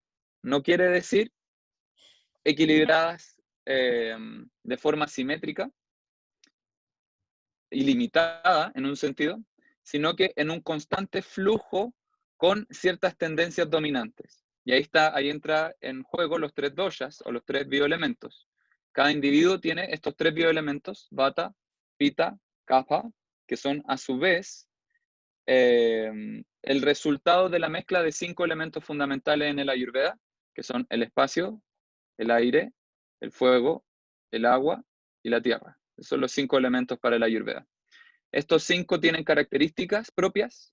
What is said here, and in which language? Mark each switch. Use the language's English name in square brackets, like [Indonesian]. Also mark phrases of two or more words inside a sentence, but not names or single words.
[Spanish] No quiere decir equilibradas de forma simétrica, ilimitada en un sentido, sino que en un constante flujo con ciertas tendencias dominantes. Y ahí entra en juego los tres doshas o los tres bioelementos. Cada individuo tiene estos tres bioelementos, vata, pitta, kapha, que son a su vez el resultado de la mezcla de 5 elementos fundamentales en el Ayurveda, que son el espacio, el aire, el fuego, el agua y la tierra. Esos son los 5 elementos para el Ayurveda. Estos 5 tienen características propias.